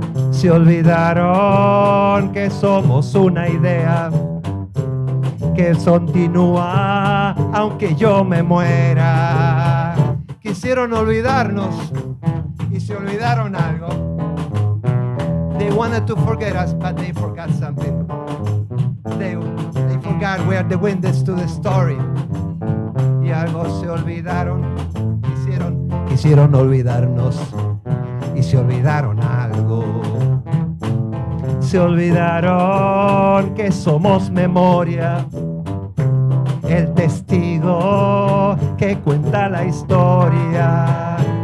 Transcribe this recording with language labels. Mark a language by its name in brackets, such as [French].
[Spanish] Se olvidaron que somos una idea que continúa aunque yo me muera. Quisieron olvidarnos y se olvidaron algo. [English] They wanted to forget us, but they forgot something. They forgot we are the witness to the story. [Spanish] Y algo se olvidaron. Quisieron olvidarnos y se olvidaron algo. Se olvidaron que somos memoria, el testigo que cuenta la historia.